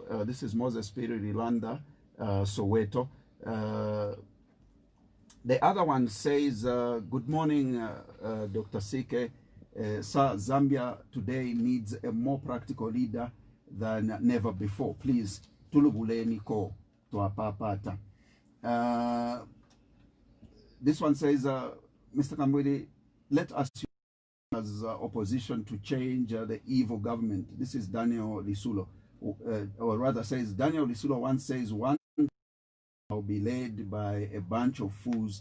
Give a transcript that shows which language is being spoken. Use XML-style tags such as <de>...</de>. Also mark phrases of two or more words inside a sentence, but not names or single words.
<en>This is Moses Piri Rilanda, Soweto. The other one says, good morning, Dr. Sike. Sir, Zambia today needs a more practical leader than never before. Please,</en> <bem>tulubuleni ko tuapapata.</bem> <en>This one says, Mr. Kambwili, let us as opposition to change the evil government. This is Daniel Lisulo, or rather says, Daniel Lisulo once says, one will be led by a bunch of fools.</en>